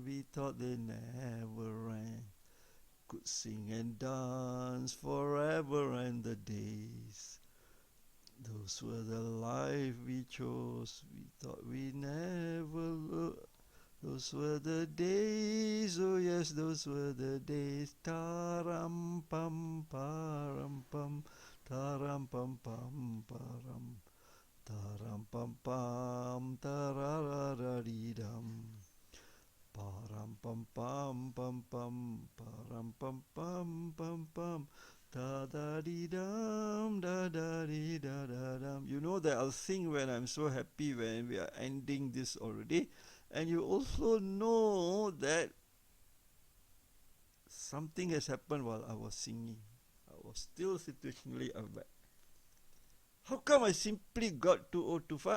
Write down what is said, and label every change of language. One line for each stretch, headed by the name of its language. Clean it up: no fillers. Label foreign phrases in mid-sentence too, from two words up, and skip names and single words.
English: We thought they never ran. Could sing and dance forever and the days. Those were the life we chose. We thought we never look. Those were the days, oh yes, those were the days. Taram pam param pam, taram pam pam param, taram pam pam, tararararidam. Param pam pam pam pam, param pam pam pam pam, da da dee dum, da da dee da da dum. You know that I'll sing when I'm so happy when we are ending this already, and you also know that something has happened while I was singing. I was still situationally aware. How come I simply got 2025?